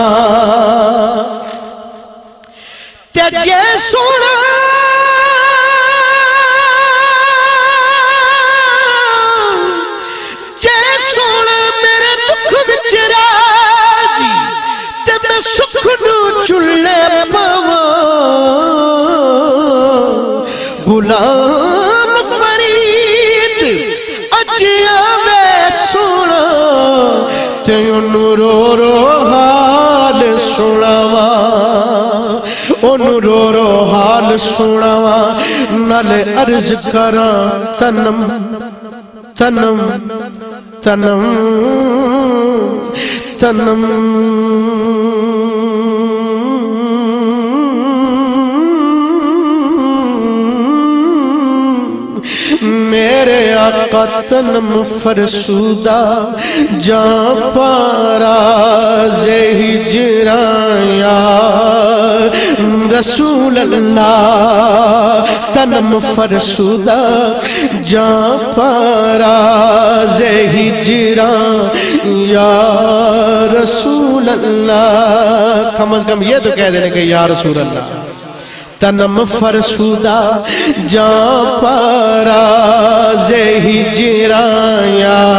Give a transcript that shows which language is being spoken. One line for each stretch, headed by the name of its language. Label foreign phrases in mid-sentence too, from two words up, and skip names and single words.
Saraiki: تے جے سونا چلے پاواں، غلام فرید اج آوے سونا، تے انہوں رو رو حال سناواں، انہوں رو رو حال سناواں، نال عرض کراں تنم تنم تنم
Persian: تنم
Urdu: میرے آقا
Persian: تنم فرسودہ جان پارا زِ ہجراں یا رسول اللہ، تنم فرسودہ جان پارا زِ ہجراں یا رسول اللہ،
Urdu: کم از کم یہ تو کہہ دینے کہ یا رسول اللہ،
Persian: تنم فرسودہ جان پارا زِ ہجراں یا،